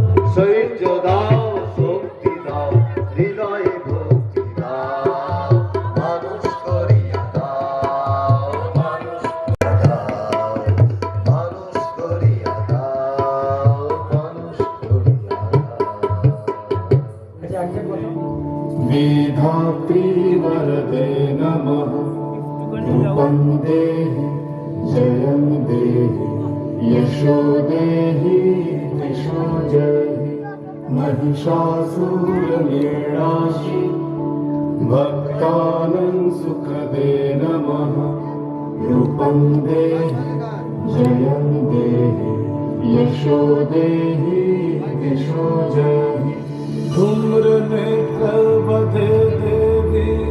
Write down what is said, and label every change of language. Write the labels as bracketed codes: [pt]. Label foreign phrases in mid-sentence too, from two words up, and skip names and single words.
[bn] শৈর্য দাও শক্তি দাও হৃদয়ে ভক্তি দাও মানুষ করিয়া দাও মানুষ করিয়া দাও মানুষ করিয়া দাও [sa] वेधात्री वरदे नमः रूपं देहि जयं देहि यशो देहि दिशो जहि महिषासुरनिर्णाशि भक्तानं सुखदे नमः रूपं देहि जयं देहि यशो देहि दिशो जहि धूम्रनेत्रवधे देवी